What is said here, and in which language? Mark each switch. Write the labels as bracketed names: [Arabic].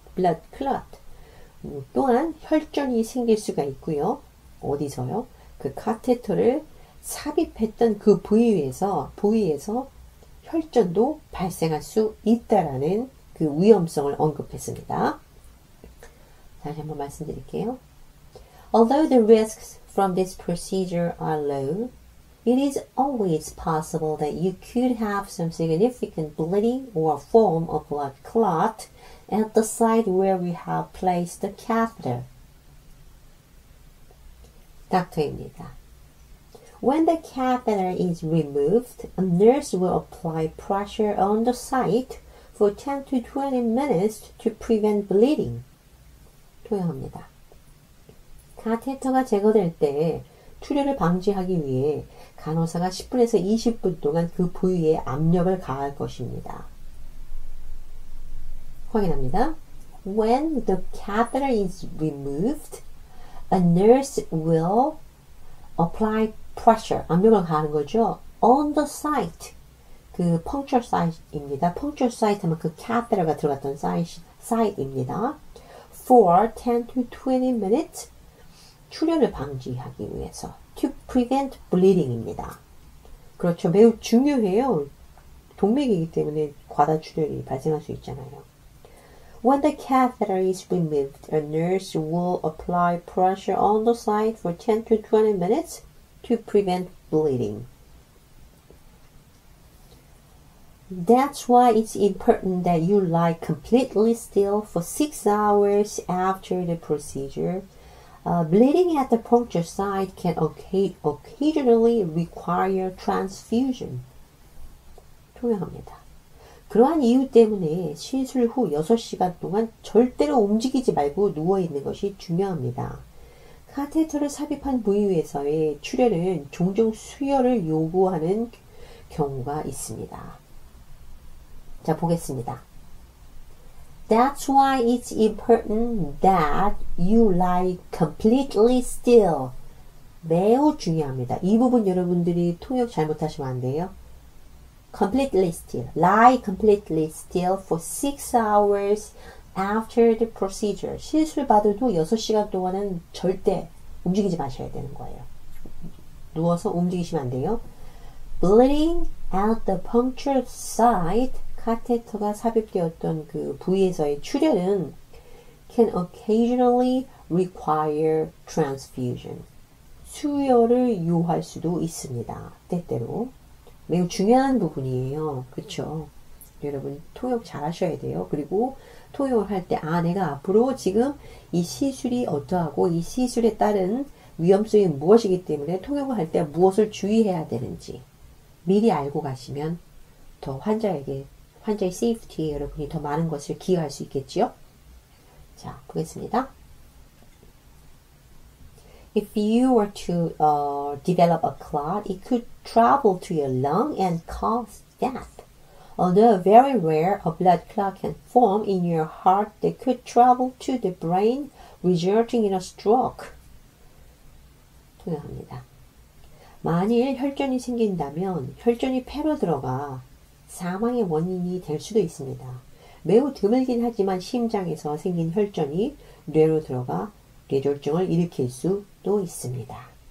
[Korean] blood clot, 또한 혈전이 생길 수가 있고요. 어디서요? 그 카테터를 삽입했던 그 부위에서 혈전도 발생할 수 있다라는 그 위험성을 언급했습니다. 다시 한번 말씀드릴게요. [English] Although the risks from this procedure are low, it is always possible that you could have some significant bleeding or form a blood clot at the site where we have placed the catheter. [Korean] 닥터입니다. [English] When the catheter is removed, a nurse will apply pressure on the site for 10 to 20 minutes to prevent bleeding. [Korean] 통역합니다. 카테터가 제거될 때 출혈을 방지하기 위해 간호사가 10분에서 20분 동안 그 부위에 압력을 가할 것입니다. 확인합니다. [English] When the catheter is removed, a nurse will apply pressure, [Korean] 압력을 가하는 거죠. [English] On the site, 그 puncture site입니다. [Korean] puncture site 하면 그 catheter가 들어갔던 site입니다. [English] For 10 to 20 minutes, [Korean] 출혈을 방지하기 위해서. [English] To prevent bleeding입니다. [Korean] 그렇죠. 매우 중요해요. 동맥이기 때문에 과다 출혈이 발생할 수 있잖아요. [English] When the catheter is removed, a nurse will apply pressure on the site for 10 to 20 minutes to prevent bleeding. That's why it's important that you lie completely still for 6 hours after the procedure. Bleeding at the puncture site can occasionally require transfusion. [Korean] 통역합니다. 그러한 이유 때문에 시술 후 6시간 동안 절대로 움직이지 말고 누워있는 것이 중요합니다. 카테터를 삽입한 부위에서의 출혈은 종종 수혈을 요구하는 경우가 있습니다. 자, 보겠습니다. [English] That's why it's important that you lie completely still. [Korean] 매우 중요합니다. 이 부분 여러분들이 통역 잘못하시면 안 돼요. [English] Completely still. Lie completely still for 6 hours after the procedure. [Korean] 시술 받아도 6시간 동안은 절대 움직이지 마셔야 되는 거예요. 누워서 움직이시면 안 돼요. [English] Bleeding at the puncture site. [Korean] 카테터가 삽입되었던 그 부위에서의 출혈은 [English] can occasionally require transfusion. [Korean] 수혈을 요할 수도 있습니다. 때때로. 매우 중요한 부분이에요. 그렇죠? 여러분 통역 잘 하셔야 돼요. 그리고 통역을 할 때 내가 앞으로 지금 이 시술이 어떠하고 이 시술에 따른 위험성이 무엇이기 때문에 통역을 할 때 무엇을 주의해야 되는지 미리 알고 가시면 더 환자의 세이프티에 여러분이 더 많은 것을 기여할 수 있겠지요. 자, 보겠습니다. [English] If you were to develop a clot, it could travel to your lung and cause death. Although very rare, a blood clot can form in your heart that could travel to the brain, resulting in a stroke. [Korean] 통역합니다. 만일 혈전이 생긴다면 혈전이 폐로 들어가 사망의 원인이 될 수도 있습니다. 매우 드물긴 하지만 심장에서 생긴 혈전이 뇌로 들어가 뇌졸중을 일으킬 수도 있습니다.